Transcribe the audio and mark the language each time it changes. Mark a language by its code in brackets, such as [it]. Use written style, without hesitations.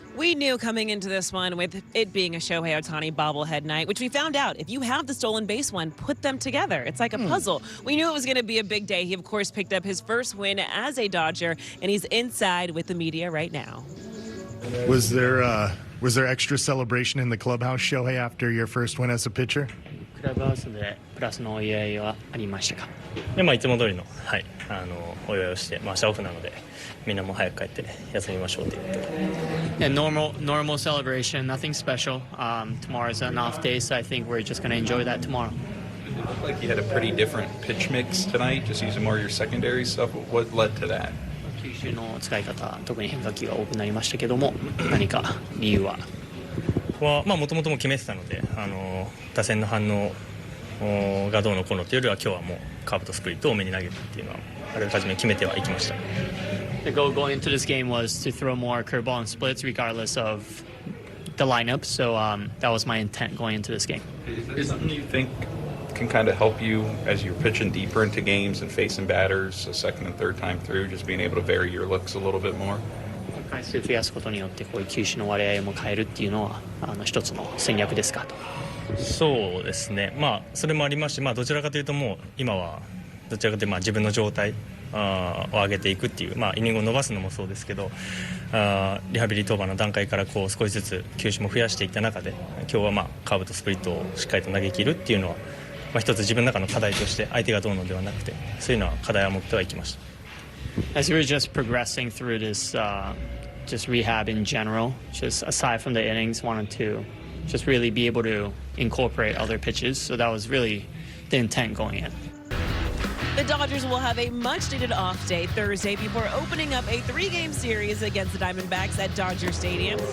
[en] We knew coming into this one, with it being a Shohei Ohtani bobblehead night, which we found out, if you have the stolen base one, put them together. It's like a puzzle. We knew it was going to be a big day. He, of course, picked up his first win as a Dodger, and he's inside with the media right now. Was there extra celebration in the clubhouse, Shohei, after your first win as a pitcher? [ja] クラブハウスでプラスのお祝いはありましたか？で、いつも通りの、お祝いをして、明日オフなので、みんなも早く帰って休みましょうということで。 [en] And normal celebration, nothing special. Tomorrow's an off day, so I think we're just going to enjoy that tomorrow. It looked like you had a pretty different pitch mix tonight, just using more of your secondary stuff. What led to that? [ja] 球種の使い方、特に変化球が多くなりましたけども、何か理由は？もともとも決めてたので、打線の反応がどうのこうのというよりは、今日はもうカーブとスプリットを多めに投げるっていうのはあらかじめ決めてはいきました。 [en] The goal going into this game was to throw more curveball and splits regardless of the lineup, so that was my intent going into this game. Is something you think can kind of help you as you're pitching deeper into games and facing batters a second and third time through, just being able to vary your looks a little bit more? [ja] 回数増やすことによってこういう球種の割合も変えるっていうのは一つの戦略ですかと。そうですね、それもありますし、どちらかというともう今はどちらかというと自分の状態を上げていくっていう、イニングを伸ばすのもそうですけど、リハビリ登板の段階からこう少しずつ球種も増やしていった中で、今日はカーブとスプリットをしっかりと投げ切るっていうのは、一つ自分の中の課題として相手がどうのではなくて、そういうのは課題を持ってはいきました。 [en] As we were just progressing through this just rehab in general, just aside from the innings, wanted to just really be able to incorporate other pitches. So that was really the intent going in. The Dodgers will have a much-needed off day Thursday before opening up a 3-game series against the Diamondbacks at Dodger Stadium.